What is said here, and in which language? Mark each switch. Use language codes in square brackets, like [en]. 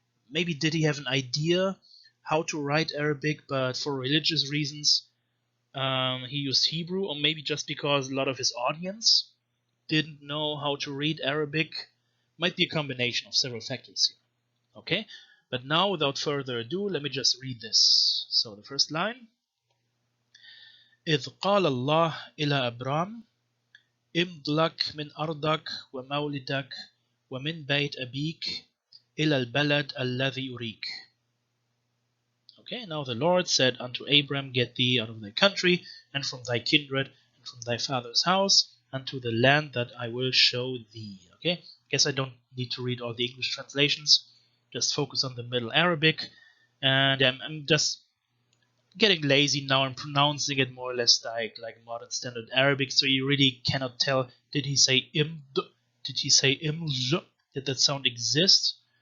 [en] Maybe did he have an idea how to write Arabic, but for religious reasons he used Hebrew, or maybe just because a lot of his audience didn't know how to read Arabic? Might be a combination of several factors here. Okay, but now without further ado, let me just read this. So the first line: [ar] إذ قال الله إلى أبرام امض لك من أرضك ومولدك ومن بيت أبيك إلى البلد الذي أريك. [en] Okay, now the Lord said unto Abram, get thee out of thy country, and from thy kindred, and from thy father's house, unto the land that I will show thee. Okay, guess I don't need to read all the English translations, just focus on the Middle Arabic, and I'm just getting lazy now and pronouncing it more or less like modern standard Arabic, so you really cannot tell, did he say imd, did he say imj, did that sound exist?